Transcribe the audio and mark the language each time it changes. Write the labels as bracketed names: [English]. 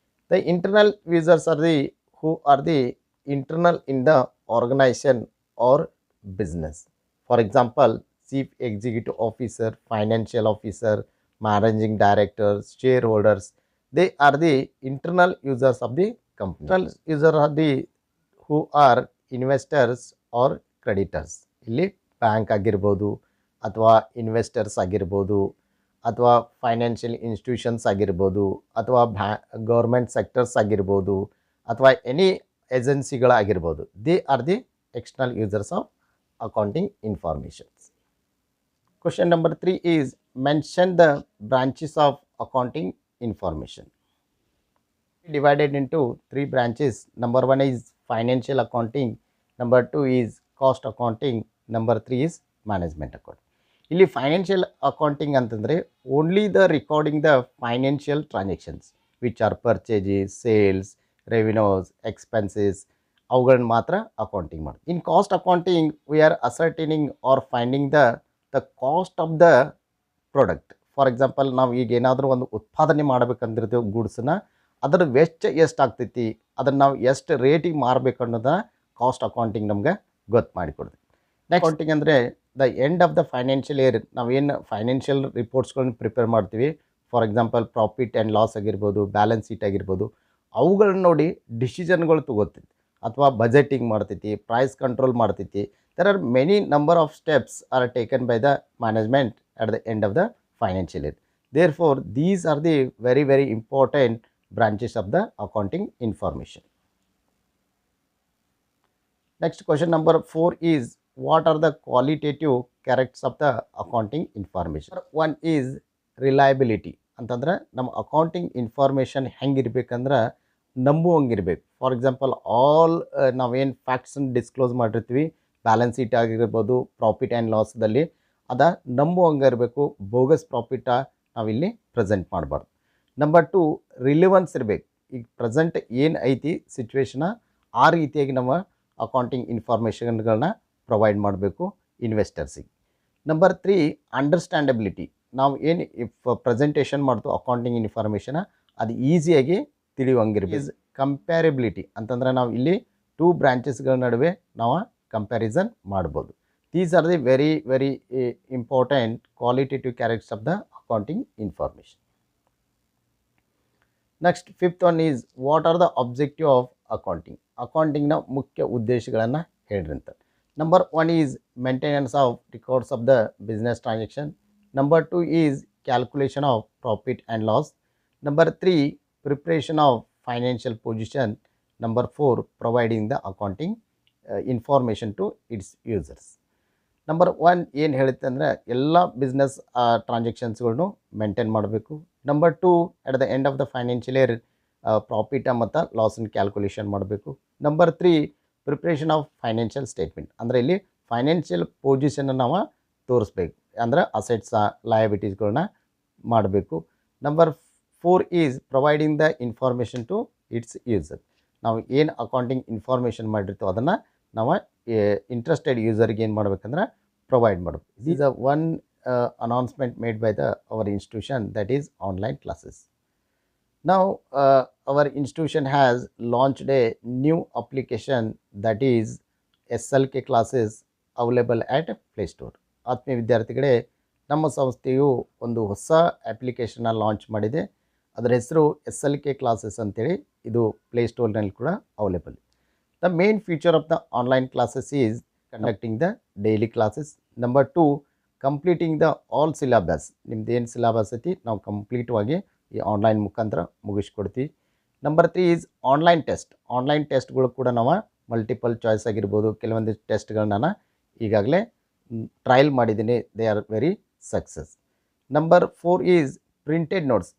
[English] The internal users are the who are the internal in the organization or business. For example, chief executive officer, financial officer, managing directors, shareholders, they are the internal users of the company. External users are the who are investors or creditors. [Kannada] ಇಲ್ಲಿ bank ಆಗಿರ್ಬೋದು, ಅಥವಾ investors ಆಗಿರ್ಬೋದು, ಅಥವಾ financial institutions ಆಗಿರ್ಬೋದು, ಅಥವಾ government sectors ಆಗಿರ್ಬೋದು, ಅಥವಾ any ಏಜೆನ್ಸಿಗಳಾಗಿರ್ಬೋದು. [English] They are the external users of accounting informations. Question number 3 is mention the branches of accounting information. Divided into 3 branches. Number 1 is financial accounting, number 2 is cost accounting, number 3 is management accounting. ಇಲ್ಲಿ financial accounting ಅಂತಂದರೆ only the recording the financial transactions which are purchases, sales, revenues, expenses, [Kannada] ಅವುಗಳನ್ನ ಮಾತ್ರ accounting ಮಾಡೋದು. [English] In cost accounting we are ascertaining or finding the cost of the product. [Kannada] For example ನಾವು ಈಗ ಏನಾದರೂ ಒಂದು ಉತ್ಪಾದನೆ ಮಾಡಬೇಕಂದಿರ್ತೀವಿ ಗೂಡ್ಸನ್ನ, ಅದರ ವೆಚ್ಚ ಎಷ್ಟು ಆಗ್ತೈತಿ, ಅದನ್ನು ನಾವು ಎಷ್ಟು ರೇಟಿಗೆ ಮಾರಬೇಕು ಅನ್ನೋದನ್ನ ಕಾಸ್ಟ್ ಅಕೌಂಟಿಂಗ್ ನಮ್ಗೆ ಗೊತ್ತು ಮಾಡಿಕೊಡ್ತೀವಿ. ನೆಕ್ಸ್ಟ್ ಅಕೌಂಟಿಂಗ್ ಅಂದರೆ [English] the end of the financial year [Kannada] ನಾವೇನು ಫೈನಾನ್ಷಿಯಲ್ ರಿಪೋರ್ಟ್ಸ್ಗಳನ್ನ ಪ್ರಿಪೇರ್ ಮಾಡ್ತೀವಿ, for example profit and loss ಆಗಿರ್ಬೋದು, ಬ್ಯಾಲೆನ್ಸ್ ಶೀಟ್ ಆಗಿರ್ಬೋದು, ಅವುಗಳನ್ನ ನೋಡಿ ಡಿಸಿಷನ್ಗಳು ತಗೋತೈತಿ ಅಥವಾ ಬಜೆಟಿಂಗ್ ಮಾಡ್ತೈತಿ, ಪ್ರೈಸ್ ಕಂಟ್ರೋಲ್ ಮಾಡ್ತೈತಿ. [English] There are many number of steps are taken by the management at the end of the financial year. Therefore, these are the very, very important branches of the accounting information. Next question number 4 is, what are the qualitative characteristics of the accounting information? One is reliability. [Kannada] ಅಂತಂದ್ರೆ ನಮ್ಮ accounting information ಹೆಂಗಿರ್ಬೇಕಂದ್ರೆ ನಂಬುವಂಗಿರ್ಬೇಕು. For example all ನಾವೇನು ಫ್ಯಾಕ್ಟ್ಸನ್ನು disclose ಮಾಡಿರ್ತೀವಿ, balance sheet ಆಗಿರ್ಬೋದು, profit and ಲಾಸ್ದಲ್ಲಿ ಅದ ನಂಬುವಂಗೆ ಇರಬೇಕು. Bogus profit ನಾವಿಲ್ಲಿ present ಮಾಡಬಾರ್ದು. Number 2 ರಿಲಿವೆನ್ಸ್ ಇರಬೇಕು. ಈಗ ಪ್ರೆಸೆಂಟ್ ಏನು ಐತಿ ಸಿಚುವೇಶನ, ಆ ರೀತಿಯಾಗಿ ನಮ್ಮ ಅಕೌಂಟಿಂಗ್ ಇನ್ಫಾರ್ಮೇಷನ್ಗಳನ್ನ ಪ್ರೊವೈಡ್ ಮಾಡಬೇಕು ಇನ್ವೆಸ್ಟರ್ಸಿಗೆ. ನಂಬರ್ 3 ಅಂಡರ್ಸ್ಟ್ಯಾಂಡಬಿಲಿಟಿ. ನಾವು ಏನು ಪ್ರೆಸೆಂಟೇಷನ್ ಮಾಡ್ತೀವಿ ಅಕೌಂಟಿಂಗ್ ಇನ್ಫಾರ್ಮೇಷನ, ಅದು ಈಸಿಯಾಗಿ ತಿಳಿಯುವಂಗಿರ್ಬೇಕು. ಈಸ್ ಕಂಪ್ಯಾರಿಬಿಲಿಟಿ ಅಂತಂದ್ರೆ ನಾವು ಇಲ್ಲಿ 2 ಬ್ರಾಂಚಸ್ಗಳ ನಡುವೆ ನಾವು ಕಂಪ್ಯಾರಿಸನ್ ಮಾಡ್ಬೋದು. [English] These are the very, very important qualitative characteristics of the accounting information. Next, 5th one is, what are the objective of accounting? [Kannada] Accounting na ಮುಖ್ಯ ಉದ್ದೇಶಗಳನ್ನು ಹೇಳ್ರಿ ಅಂತ. [English] Number 1 is maintenance of records of the business transaction. Number 2 is calculation of profit and loss. Number 3 preparation of financial position. Number 4 providing the accounting information to its users. [Kannada] Number 1 ಏನು ಹೇಳುತ್ತೆ ಅಂದರೆ ಎಲ್ಲ business ಟ್ರಾನ್ಸಾಕ್ಷನ್ಸ್ಗಳನ್ನು maintain ಮಾಡಬೇಕು. Number 2 [English] at the end of the financial year [Kannada] profit ಮತ್ತು ಲಾಸನ್ನು calculation ಮಾಡಬೇಕು. Number 3 [English] preparation of financial statement, [Kannada] ಅಂದರೆ ಇಲ್ಲಿ financial ಪೊಸಿಷನ್ನ ನಾವು ತೋರಿಸ್ಬೇಕು, ಅಂದರೆ ಅಸೆಟ್ಸ ಲಯಬಿಲಿಟೀಸ್ಗಳನ್ನ ಮಾಡಬೇಕು. [English] Number 4 is providing the information to its user. [Kannada] ನಾವು ಏನು ಅಕೌಂಟಿಂಗ್ ಇನ್ಫಾರ್ಮೇಷನ್ ಮಾಡಿರ್ತೀವೋ ಅದನ್ನು ನಾವು ಇಂಟ್ರೆಸ್ಟೆಡ್ ಯೂಸರ್ಗೆ ಏನು ಮಾಡಬೇಕಂದ್ರೆ ಪ್ರೊವೈಡ್ ಮಾಡಬೇಕು. [English] This a one announcement made by our institution, that is online classes. Now our institution has launched a new application, that is SLK classes, available at Play Store. [Kannada] ಆತ್ಮೀಯ ವಿದ್ಯಾರ್ಥಿಗಳೇ, ನಮ್ಮ ಸಂಸ್ಥೆಯು ಒಂದು ಹೊಸ ಅಪ್ಲಿಕೇಶನ್ನ ಲಾಂಚ್ ಮಾಡಿದೆ. ಅದರ ಹೆಸರು SLK ಕ್ಲಾಸಸ್ ಅಂತೇಳಿ. ಇದು ಪ್ಲೇಸ್ಟೋರ್ನಲ್ಲಿ ಕೂಡ available. [English] The main feature of the online classes is conducting the daily classes. Number 2, completing the all syllabus. [Kannada] ನಿಮ್ದು ಏನು ಸಿಲೆಬಸ್ ಐತಿ ನಾವು ಕಂಪ್ಲೀಟ್ವಾಗಿ ಈ ಆನ್ಲೈನ್ ಮುಖಾಂತರ ಮುಗಿಸ್ಕೊಡ್ತೀವಿ. [English] Number 3 is online test. [Kannada] Online ಟೆಸ್ಟ್ಗಳು ಕೂಡ ನಾವು ಮಲ್ಟಿಪಲ್ ಚಾಯ್ಸ್ ಆಗಿರ್ಬೋದು, ಕೆಲವೊಂದು ಟೆಸ್ಟ್ಗಳನ್ನ ನಾನು ಈಗಾಗಲೇ ಟ್ರಯಲ್ ಮಾಡಿದ್ದೀನಿ. [English] They are very success. Number 4 is printed notes.